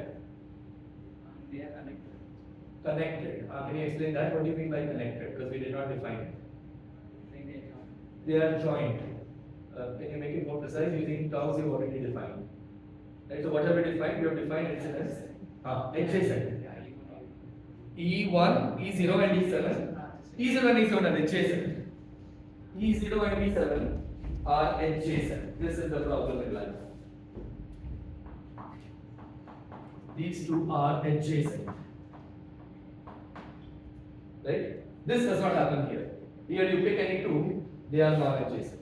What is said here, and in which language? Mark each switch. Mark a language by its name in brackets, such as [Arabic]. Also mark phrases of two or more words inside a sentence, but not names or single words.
[English] They are connected. Connected. Can you explain that? What do you mean by connected? Because we did not define it. They are joined. Can you make it more precise using terms you've already defined? Right, so whatever we defined, we have defined incidence. Adjacent. E1, E0 and E7. E0 and E7 are adjacent. E0 and E7 are adjacent. This is the problem in life. These 2 are adjacent. Right? This does not happen here. Here you pick any 2, they are non-adjacent.